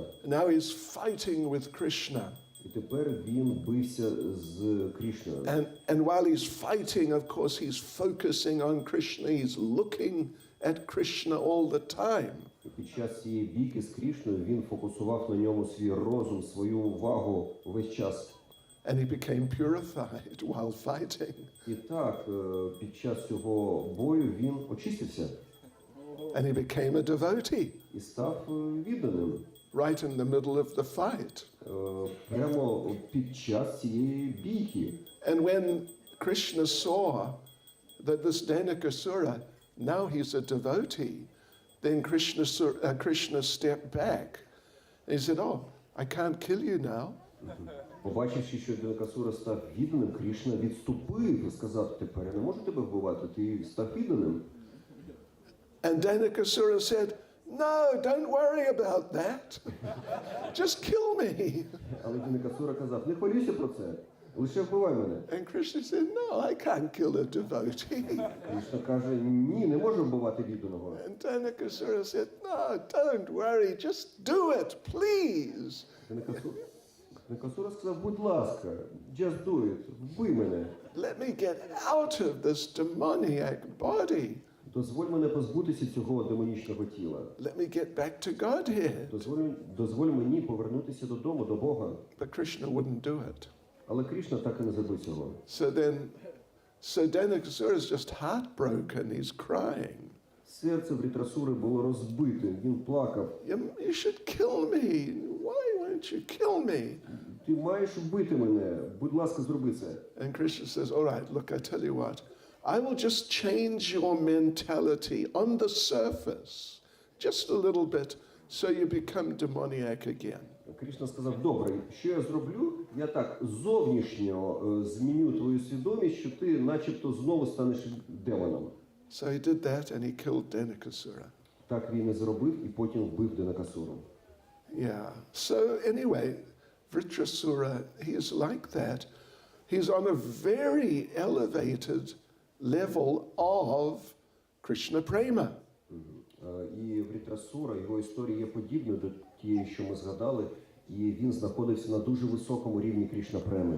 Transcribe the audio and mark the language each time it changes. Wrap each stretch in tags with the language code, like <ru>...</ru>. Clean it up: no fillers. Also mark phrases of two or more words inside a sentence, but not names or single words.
<en>Now he's fighting with Krishna.</en> <uk>І тепер він бився з Крішною.</uk> <en>And while he's fighting, of course, he's focusing on Krishna. He's looking at Krishna all the time.</en> <uk>І під час цієї бійки з Крішною він фокусував на ньому свій розум, свою увагу весь час.</uk> <en>And he became purified while fighting.</en> <uk>І так, під час цього бою він очистився.</uk> <en>And he became a devotee</en> <uk>І став відданим.</uk> <en>right in the middle of the fight.</en> <uk>Прямо під час цієї бійки.</uk> <en>And when Krishna saw that this Denakasura, now he's a devotee, then Krishna stepped back. And he said, oh, I can't kill you now.</en> <uk>Побачивши, що Денакасура став відданим, Крішна відступив і сказав, тепер я не можу тебе вбивати, ти став відданим.</uk> <en>And Denakasura said, no, don't worry about that. Just kill me.</en> <uk>Але Денакасура казав, не хвилюйся про це, лише вбивай мене.</uk> <en>And Krishna said, no, I can't kill a devotee.</en> <uk>Крішна каже, ні, не можу вбивати відданого.</uk> <en>And Denakasura said, no, don't worry, just do it, please.</en> <uk>Денакасура сказав, будь ласка,</uk> <en>just do it,</en> <uk>вбий мене.</uk> <en>Let me get out of this demoniac body.</en> <uk>Дозволь мене позбутися цього демонічного тіла.</uk> <en>Let me get back to Godhead.</en> <uk>Дозволь мені повернутися додому, до Бога.</uk> <en>But Krishna wouldn't do it.</en> <uk>Але Крішна так і не зробив цього.</uk> <en>So Denakasura is just heartbroken, he's crying.</en> <uk>Серце Врітрасури було розбите, він плакав.</uk> <en>You should kill me. Why won't you kill me?</en> <uk>Ти маєш вбити мене, будь ласка, зроби це.</uk> <en>And Krishna says, all right, look, I tell you what, I will just change your mentality on the surface, just a little bit, so you become demoniac again.</en> <uk>Кришна сказав, добре, що я зроблю? Я так зовнішньо зміню твою свідомість, що ти начебто знову станеш демоном.</uk> <en>So he did that and he killed Denakasura.</en> <uk>Так він і зробив, і потім вбив Денакасуру.</uk> <en>Yeah. So anyway, Vritrasura, he is like that. He's on a very elevated level of Krishna prema.</en> <uk>І Врітрасура, його історія є подібною до тієї, що ми згадали, і він знаходився на дуже високому рівні Кришна преми.</uk>